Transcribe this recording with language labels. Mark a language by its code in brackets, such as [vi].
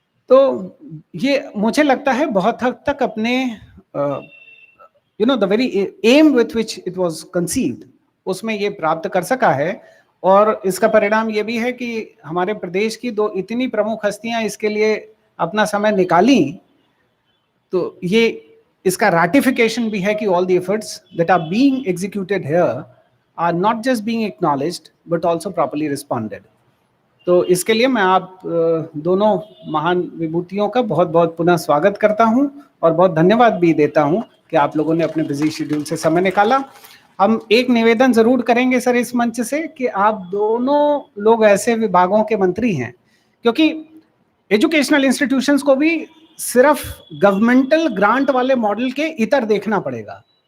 [hi] तो ये मुझे लगता है बहुत हद तक अपने [en] the very aim with which it was conceived, [hi] उसमें ये प्राप्त कर सका है। और इसका परिणाम ये भी है कि हमारे प्रदेश की 2 इतनी प्रमुख हस्तियां इसके लिए अपना समय निकाली, तो ये इसका [en] ratification [hi] भी है कि [en] all the efforts that are being executed here are not just being acknowledged but also properly responded. [hi] तो इसके लिए मैं आप दोनों महान विभूतियों का बहुत बहुत पुनः स्वागत करता हूं और बहुत धन्यवाद भी देता हूं कि आप लोगों ने अपने बिजी शेड्यूल से समय निकाला। हम एक निवेदन जरूर करेंगे सर इस मंच से कि आप दोनों लोग ऐसे विभागों के मंत्री हैं, क्योंकि एजुकेशनल इंस्टीट्यूशंस को भी सिर्फ गवर्नमेंटल ग्रांट वाले मॉडल के इतर देखना पड़ेगा,